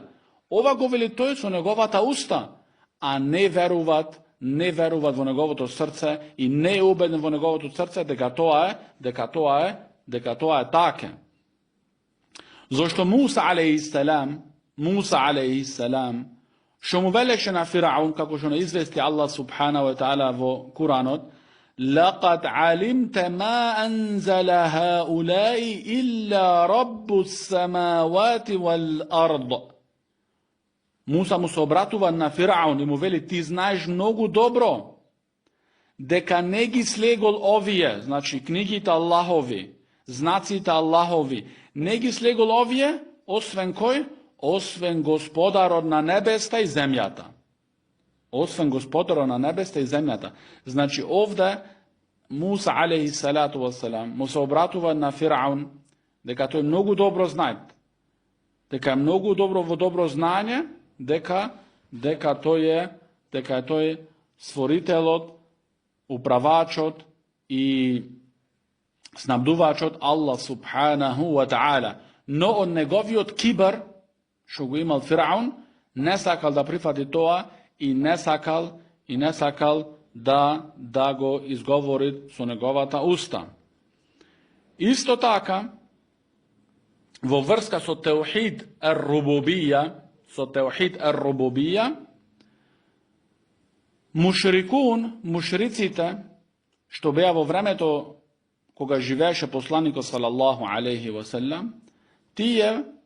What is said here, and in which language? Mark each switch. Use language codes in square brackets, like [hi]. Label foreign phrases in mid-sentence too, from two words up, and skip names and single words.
[mk] Ова го вели тој со неговата уста, а не веруваат во неговото срце и не е убеден во неговото срце дека тоа е таке. Зошто Муса [ar] عليه السلام, [mk] што му велеше на Фираун, како што не извести [ar] الله سبحانه وتعالى [mk] во Куранот, [ar] لقد علمت ما أنزل هؤلاء إلا رب السماوات والأرض. [mk] Муса му се обратува на Фираун и му вели, ти знаеш многу добро дека не ги слегол овие, значи книгите Аллахови, знаците Аллахови, не ги слегол овие, освен кој? Освен Господарот на небеста и земјата. Освен Господарот на небеста и земјата. Значи овде Муса [ar] عليه الصلاة والسلام [mk] му се обратува на Фираун дека тој многу добро знае, дека е многу добро во добро знаење, дека тој е створителот, управачот и снабдувачот [ar] الله سبحانه وتعالى. [mk] Но од неговиот кибар што го имал Фираун, не сакал да прифати тоа и не сакал да го изговори со неговата уста. Исто така, во врска со [ar] توحيد الربوبية, [mk] мушриците, што беа во времето кога живееше посланикот [ar] صلى الله عليه وسلم, [mk] тие